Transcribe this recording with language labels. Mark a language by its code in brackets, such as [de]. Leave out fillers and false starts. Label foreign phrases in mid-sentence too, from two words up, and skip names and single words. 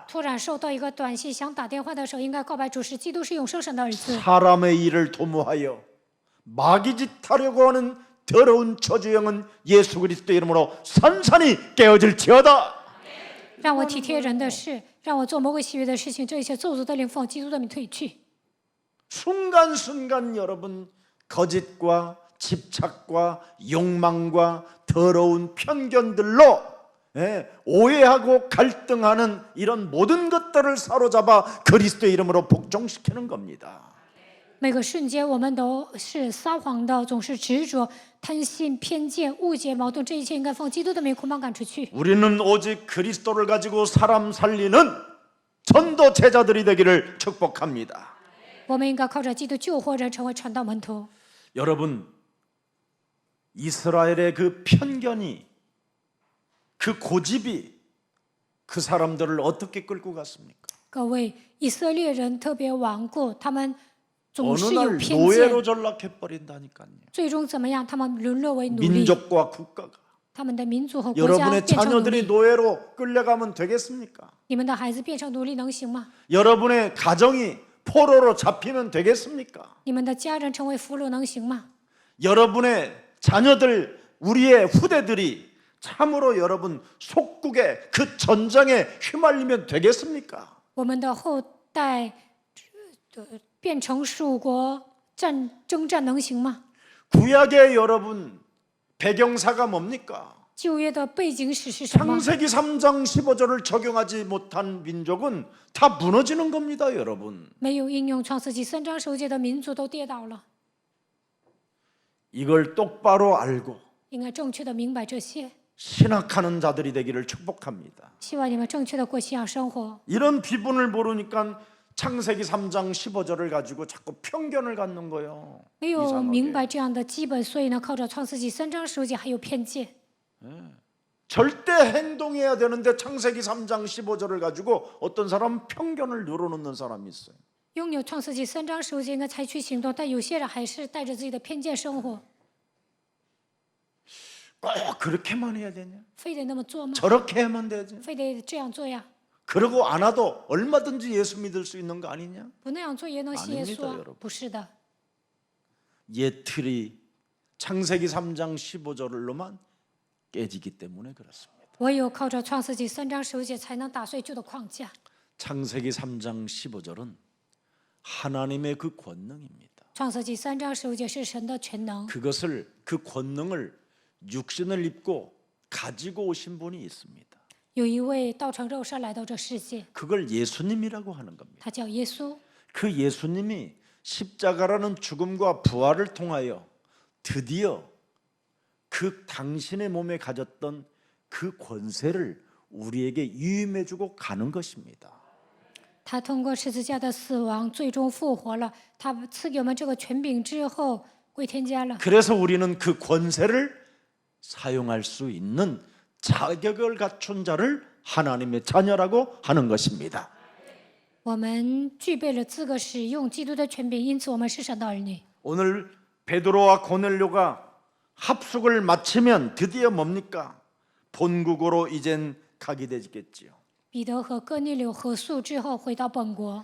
[zh] 突然收到一个短信，想打电话的时候，应该告白主是基督是永生神的儿子。 [ko] 사람의 일을 도모하여 마귀짓하려고 하는 더러운 저주영은 예수 그리스도의 이름으로 산산이 깨어질지어다. [zh] 让我体贴人的事，让我做魔鬼喜悦的事情，这一切咒诅的灵奉基督的名退去。 [ko] 순간순간 여러분 거짓과 집착과 욕망과 더러운 편견들로 오해하고 갈등하는 이런 모든 것들을 사로잡아 그리스도의 이름으로 복종시키는 겁니다. [zh] 每个瞬间，我们都是撒谎的，总是执着、贪心、偏见、误解、矛盾，这一切应该奉基督的名捆绑赶出去。 [ko] 우리는 오직 그리스도를 가지고 사람 살리는 전도 제자들이 되기를 축복합니다. [zh] 我们应该靠着基督救活人，成为传道门徒。 [ko] 여러분, 이스라엘의 그 편견이 그 고집이 그 사람들을 어떻게 끌고 갔습니까? [zh] 各位，以色列人特别顽固，他们总 [ko] 어느 [zh] 是有 [ko] 날 [zh] 偏 [ko] 노예로 [zh] 见， [ko] 전락해버린다니까요. [zh] 最终怎么样？他们沦落为奴隶， [ko] 민족과 국가가 [zh] 他们的民族和国家 [ko] 여러분의 [zh] 变成奴 [ko] 자녀들이 [zh] 隶。 [ko] 노예로 끌려가면 되겠습니까? [zh] 你们的孩子变成奴隶能行吗？ [ko] 여러분의 가정이 포로로 잡히면 되겠습니까? [zh] 你们的家人成为俘虏能行吗？ [ko] 여러분의 자녀들, 우리의 후대들이 참으로 여러분 속국의 그 전장에 휘말리면 되겠습니까? [zh] 我们的后代变成属国征战能行吗？ [ko] 구약의 여러분 배경사가 뭡니까? [zh] 旧约的背景史是什么？ [ko] 창세기 3장 15절을 적용하지 못한 민족은 다 무너지는 겁니다, 여러분. [zh] 没有应用创世纪3章10节的民族都跌倒了， [ko] 이걸 똑바로 알고 [zh] 应该正确的明白这些。 [ko] 신학하는 자들이 되기를 축복합니다. [zh] 希望你们正确的过信仰生活。 [ko] 이런 비분을 모르니까 창세기 3장 15절을 가지고 자꾸 편견을 갖는 거예요. [zh] 没有 [ko] 이상하게. [zh] 明白这样的基本，所以呢，靠着创世纪3章10节还有偏见。 [ko] 절대 행동해야 되는데 창세기 3장 15절을 가지고 어떤 사람은 편견을 늘어놓는 사람이 있어요. [zh] 拥有创世纪3章10节应该采取行动，但有些人还是带着自己的偏见生活。 [ko] 꼭 그렇게만 해야 되냐? [zh] 非得那么做吗？ [ko] 저렇게 하면 되지. [zh] 非得这样做呀？ [ko] 그러고 안 와도 얼마든지 예수 믿을 수 있는 거 아니냐? [zh] 不那样做也能信耶稣 [ko] 아닙니다 啊 여러분 ？ [zh] 不是的， [ko] 옛 틀이 창세기 3장 15절로만 깨지기 때문에 그렇습니다. [zh] 唯有靠着创世纪3章10节才能打碎旧的框架。 [ko] 창세기 3장 15절은 하나님의 그 권능입니다. [zh] 创世纪3章10节是神的全能， [ko] 그것을 그 권능을 육신을 입고 가지고 오신 분이 있습니다. [zh] 有一位道成肉身来到这世界， [ko] 그걸 예수님이라고 하는 겁니다. [zh] 他叫耶稣。 [ko] 그 예수님이 십자가라는 죽음과 부활을 통하여 드디어 그 당신의 몸에 가졌던 그 권세를 우리에게 유임해주고 가는 것입니다. [zh] 他通过十字架的死亡，最终复活了。他赐给我们这个权柄之后，归天家了。 [ko] 그래서 우리는 그 권세를 사용할 수 있는 자격을 갖춘 자를 하나님의 자녀라고 하는 것입니다. [zh] 我们具备了资格使用基督的权柄，因此我们是神的儿女。 [ko] 오늘 베드로와 고넬료가 합숙을 마치면 드디어 뭡니까? 본국으로 이젠 가게 되겠지요. [zh] 彼得和哥尼流合宿之后，回到本国。